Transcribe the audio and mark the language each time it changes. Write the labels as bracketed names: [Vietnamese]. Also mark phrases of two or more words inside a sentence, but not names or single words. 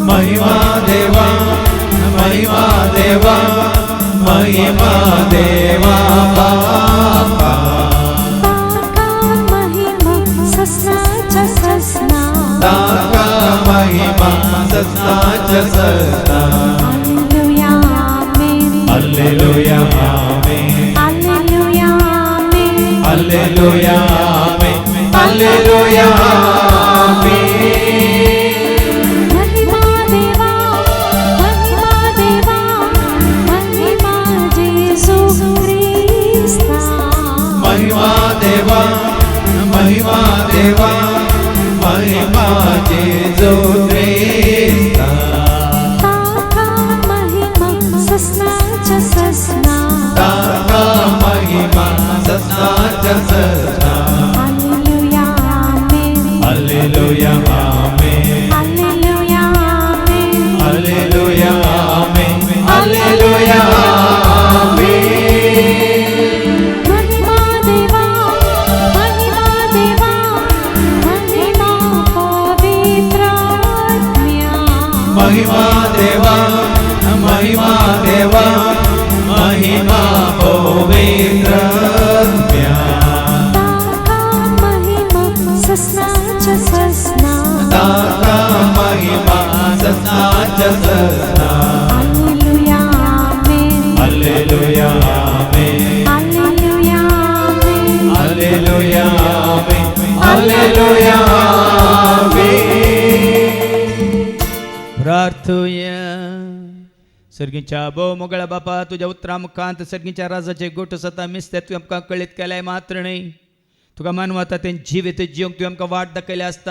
[Konkani] महिमा देवा महिमा देवा महिमा देवा बापा. ताका महिमा ससनाच्या ससना. [Latin] Alleluia amen. Alleluia amen. Alleluia amen. Alleluia amen. [Konkani] महिमा देवा महिमा जेसु ख्रिस्ता. महिमा देवा महिमा देवा महिमा जेजू ख्रिस्ता. ताका महिमा ससनाच्या ससना. ताका महिमा ससनाच्या ससना. [Latin] Alleluia amen. Alleluia amen. Alleluia amen. Alleluia amen. Alleluia amen. [Konkani] महिमा देवा महिमा पवित्र आत्म्या. महिमा देवा महिमा देवा महिमा पवित्र आत्म्या. ताका महिमा ससनाच्या ससना. ताका महिमा ससनाच्या ससना. [Latin] Alleluia amen. Alleluia amen. Alleluia amen. Alleluia amen. Alleluia amen. [Konkani] प्रार्थूया. सर्गीच्या भोव मोगळ्या बापा तुझ्या उतरा मुखांत सर्गीच्या राजाचे गोठ सता मिस्ते तुवें आमकां कळीत केल्याय मात्र न्ही. तुका मानवता तें जिवीत जिवंक तुवें आमकां वाट दाखयली आसता.